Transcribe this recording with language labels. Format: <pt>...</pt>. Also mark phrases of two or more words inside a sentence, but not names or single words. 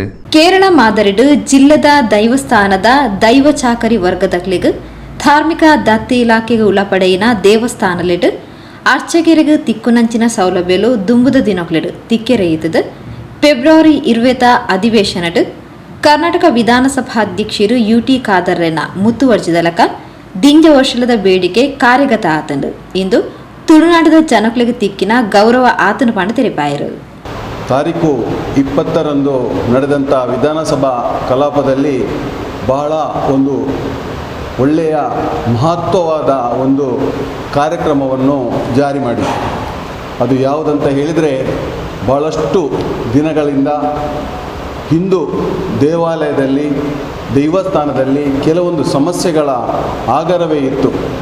<tcy>ಕೇರಳ ಮಾದರಿಡು ಜಿಲ್ಲದ ದೈವಸ್ಥಾನದ ದೈವ ಚಾಕರಿ ವರ್ಗದಕ್ಲೆಗೆ ಧಾರ್ಮಿಕ ದತ್ತಿ ಇಲಾಖೆಗೆ ಒಳಪಡೆಯಿನ ದೇವಸ್ಥಾನಲೆಡು ಅರ್ಚಕೆರೆಗೆ ತಿಕ್ಕುನಂಚಿನ ಸೌಲಭ್ಯಗಳು ದುಂಬುದ ದಿನಕ್ಲೆಡು ತಿಕ್ಕೆರೆಯಿತದು. ಫೆಬ್ರವರಿ 20 ಅಧಿವೇಶನಡು ಕರ್ನಾಟಕ ವಿಧಾನಸಭಾ ಅಧ್ಯಕ್ಷರು UT ಖಾದರ್ರೆನ ಮುತ್ತುವರ್ಜಿದಲಕ ದಿಂಜ ವರ್ಷದ ಬೇಡಿಕೆ ಕಾರ್ಯಗತ ಆತಂಡು. ಇಂದು ತುಳುನಾಡದ ಜನಕ್ಲೆಗೆ ತಿಕ್ಕಿನ ಗೌರವ ಆತನ ಪಂಡ ತೆರೆಪಾಯರು.</tcy> <kn>ತಾರೀಕು 20ರಂದು ನಡೆದಂಥ ವಿಧಾನಸಭಾ ಕಲಾಪದಲ್ಲಿ ಬಹಳ ಒಂದು ಒಳ್ಳೆಯ ಮಹತ್ವವಾದ ಒಂದು ಕಾರ್ಯಕ್ರಮವನ್ನು ಜಾರಿ ಮಾಡಿ, ಅದು ಯಾವುದಂತ ಹೇಳಿದರೆ, ಬಹಳಷ್ಟು ದಿನಗಳಿಂದ ಹಿಂದೂ ದೇವಾಲಯದಲ್ಲಿ ದೈವಸ್ಥಾನದಲ್ಲಿ ಕೆಲವೊಂದು ಸಮಸ್ಯೆಗಳ ಆಗರವೇ ಇತ್ತು.</kn>